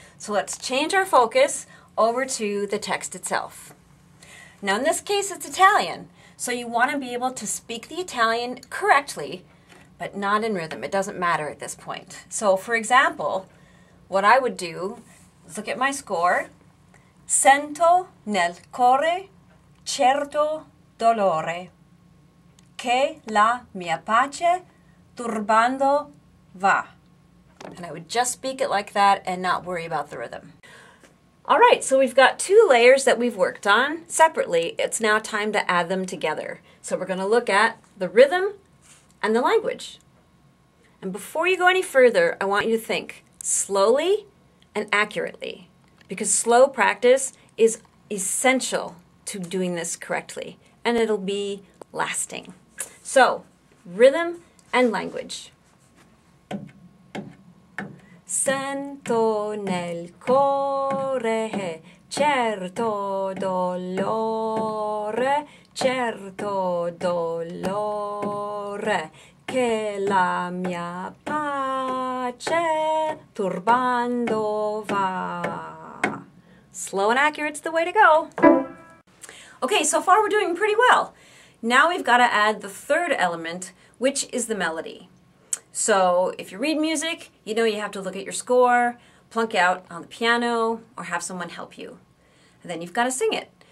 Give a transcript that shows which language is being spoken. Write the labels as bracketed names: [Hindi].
[English] So let's change our focus over to the text itself. Now in this case, it's Italian, so you want to be able to speak the Italian correctly, but not in rhythm. It doesn't matter at this point. So for example, what I would do is look at my score. [Italian] Sento nel core certo dolore, che la mia pace turbando va. [English] And I would just speak it like that and not worry about the rhythm. All right, so we've got two layers that we've worked on separately. It's now time to add them together. So we're going to look at the rhythm and the language. And before you go any further, I want you to think slowly and accurately, because slow practice is essential to doing this correctly, and it'll be lasting. So, rhythm and language. [Italian] Sento nel core certo dolore, che la mia pace turbando va. [English] Slow and accurate's the way to go. Okay, so far we're doing pretty well. Now we've got to add the third element, which is the melody. So if you read music, you know you have to look at your score, plunk out on the piano, or have someone help you. And then you've got to sing it.